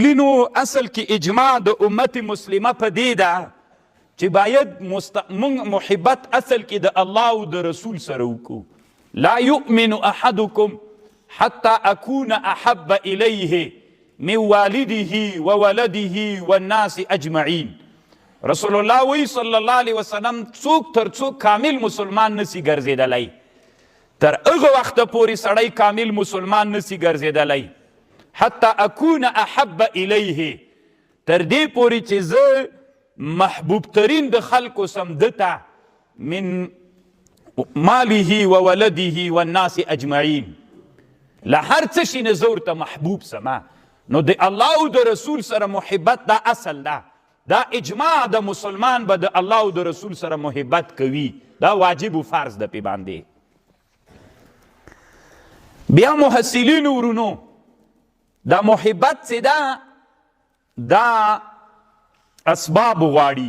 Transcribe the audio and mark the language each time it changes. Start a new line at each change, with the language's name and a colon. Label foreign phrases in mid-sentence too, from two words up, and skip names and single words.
Pashto: محصلینو اصل کې اجماع د امت مسلمه په دې ده چې باید موږ محبت اصل کې د الله او د رسول سره وکړو.
Arabic: لا یؤمن احدکم حتی اکون احب الیه من والده وولده والناس اجمعین.
Pashto: رسول الله وی
Arabic: صلی الله علیه وسلم
Pashto: څوک تر څوک کامل مسلمان نسی ګرځېدلی، تر هغه وخته پورې سړی کامل مسلمان نسی ګرځېدلی
Arabic: حتی اکون احب الیه،
Pashto: تر دې پورې چې زه محبوب ترین د خلکو سم دته
Arabic: من ماله و ولده والناس اجمعین،
Pashto: له هر څه شي نه زه ورته محبوب سمه. نو د الله او د رسول سره محبت دا اصل ده، دا اجماع د مسلمان به د الله او د رسول سره محبت کوي، دا واجب و فرض ده پې باندې. بیا محصلینو ورونو دا محبت چې ده دا اسباب غواړي.